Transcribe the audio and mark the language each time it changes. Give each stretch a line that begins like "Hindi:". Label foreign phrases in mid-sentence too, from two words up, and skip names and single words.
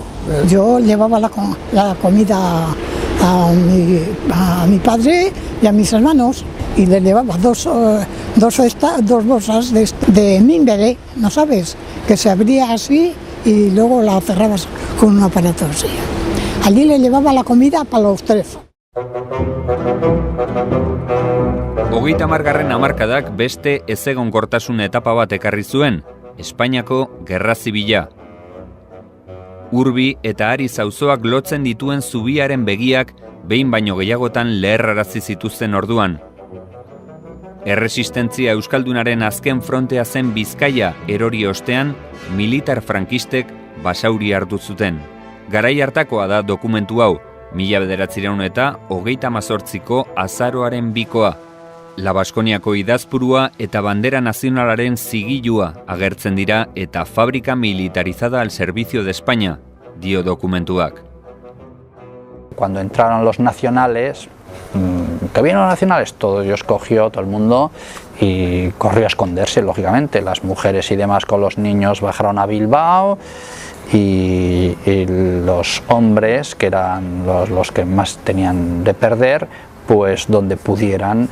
Spanish: Yo llevaba la comida a mi padre y a mis hermanos y le llevaba dos bolsas de mimbre, ¿no sabes? Que se abría así y luego la cerrabas con un aparato así. Allí le llevaba la comida para los 3. 30.
Basque: hamarkadak beste ezegonkortasun etapa bat ekarri zuen. Espainiako Gerra Zibila. Urbi eta Ariz auzoak lotzen dituen zubiaren begiak behin baino gehiagotan leherrarazi zituzten orduan. Erresistentzia euskaldunaren azken frontea zen Bizkaia erori ostean, militar frankistek Basauri hartu zuten. Garai hartakoa da dokumentu hau, 1938ko azaroaren 2koa. La Baskoniako idazpurua eta bandera nazionalaren zigilua agertzen dira eta
Spanish: fábrica militarizada al servicio de España,
Basque: dio dokumentuak.
Spanish: Cuando entraron los nacionales, que vienen los nacionales, todo Dios cogió, todo el mundo, y corrió a esconderse, lógicamente. Las mujeres y demás con los niños bajaron a Bilbao y los hombres, que eran los que más tenían de perder, pues donde pudieran.